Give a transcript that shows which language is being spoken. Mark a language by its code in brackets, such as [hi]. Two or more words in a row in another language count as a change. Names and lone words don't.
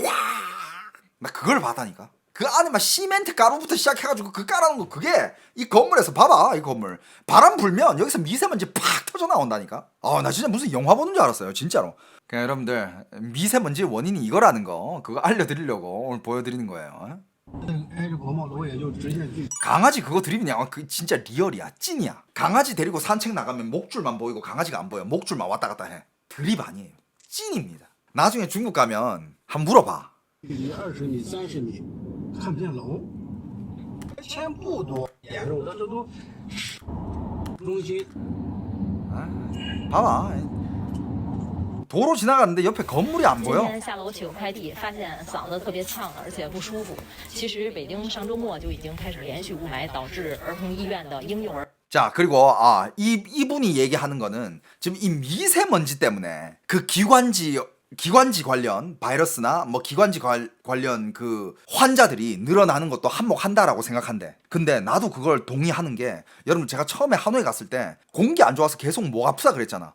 [ko] 나 그걸 봤다니까. 그 안에 막 시멘트 가루부터 시작해가지고 그 깔아놓은 거 그게 이 건물에서 봐봐 이 건물 바람 불면 여기서 미세먼지 팍 터져 나온다니까. 나 진짜 무슨 영화 보는 줄 알았어요 진짜로. 그냥 여러분들 미세먼지 원인이 이거라는 거 그거 알려드리려고 오늘 보여드리는 거예요. [zh] 挨着国贸楼也就直线距离。 [ko] 강아지 그거 드립이냐? 그 진짜 리얼이야 찐이야. 강아지 데리고 산책 나가면 목줄만 보이고 강아지가 안 보여. 목줄만 왔다 갔다 해. 드립 아니에요. 찐입니다. 나중에 중국 가면 한번 물어봐. [zh] 距离20米、30米，看不见楼，钱不多，严重的这都中心。 [ko] 봐봐. 도로 지나가는데 옆에 건물이 안 [zh] 今 [ko] 보여. [zh] 天下楼取个快递，发现嗓子特别呛，而且不舒服。其实北京上周末就已经开始连续雾霾，导致儿童医院的婴幼儿。 [ko] 자 그리고 이분이 얘기하는 거는 지금 이 미세먼지 때문에 그 기관지 관련 바이러스나 뭐 기관지 관련 그 환자들이 늘어나는 것도 한몫한다라고 생각한대. 근데 나도 그걸 동의하는 게 여러분 제가 처음에 하노이 갔을 때 공기 안 좋아서 계속 목 아프다 그랬잖아.